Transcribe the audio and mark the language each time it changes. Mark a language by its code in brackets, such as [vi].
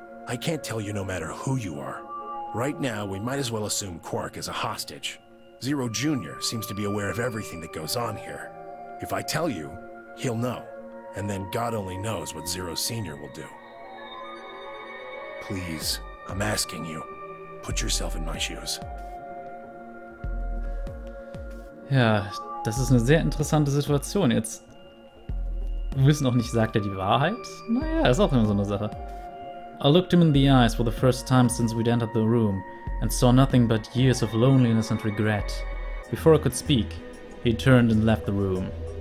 [en] I can't tell you no matter who you are. Right now, we might as well assume Quark is a hostage. Zero Jr. seems to be aware of everything that goes on here. If I tell you, he'll know. And then God only knows what Zero Sr. will do. Please, I'm asking you, put yourself in my shoes. [de] Ja, das ist eine sehr interessante Situation. Jetzt wir wissen auch nicht, sagt er die Wahrheit? Naja, ist auch immer so eine Sache. [en] I looked him in the eyes for the first time since we'd entered the room and saw nothing but years of loneliness and regret. Before I could speak, he turned and left the room.